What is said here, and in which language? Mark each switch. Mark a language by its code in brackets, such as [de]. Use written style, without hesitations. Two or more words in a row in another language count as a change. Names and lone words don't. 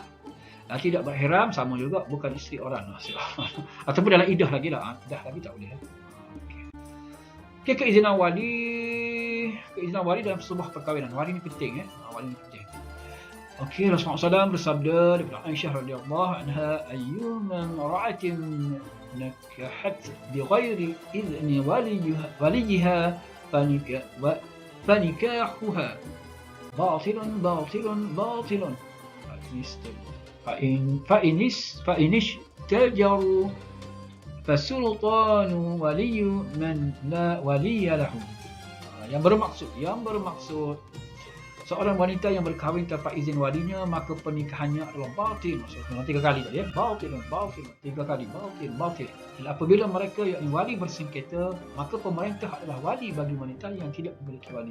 [ms] Tidak berihram, sama juga, bukan isteri orang. Ataupun dalam idah lagi lah. Idah lagi tak boleh. Okey, keizinan wali. Keizinan wali dalam sebuah perkahwinan. Wali ni penting. Wali ni penting. Okey, Rasulullah SAW bersabda daripada Aisyah [ar] رضي الله عنها, أيما امرأة نكحت بغير إذن وليها فنكاحها باطل باطل. فإن اشتجروا فالسلطان ولي من لا ولي له. [ms] Yang bermaksud seorang wanita yang berkahwin tanpa izin walinya, maka pernikahannya adalah batil. Maksudnya 3 kali tadi, batil, 3 kali, batil. Dan apabila mereka yakni wali bersengketa, maka pemerintah adalah wali bagi wanita yang tidak memiliki wali.